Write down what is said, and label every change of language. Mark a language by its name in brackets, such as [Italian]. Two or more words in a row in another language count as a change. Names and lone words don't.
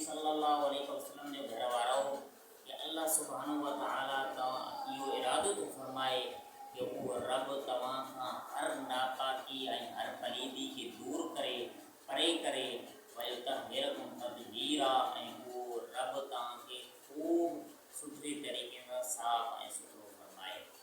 [Arabic] صلى الله عليه وسلم [Sindhi] जो घर वारो कि [Arabic] الله سبحانه وتعالى [Sindhi] तव्हां इहो इरादो थो फरमाए कि उहो रब तव्हां खां हर नापाकी ऐं हर पलीदी खे दूर करे परे करे [Arabic] ويطهركم تطهيرا [Sindhi] ऐं उहो रब तव्हांखे ख़ूब सुठे तरीक़े सां साफ़ ऐं सुथरो फरमाए।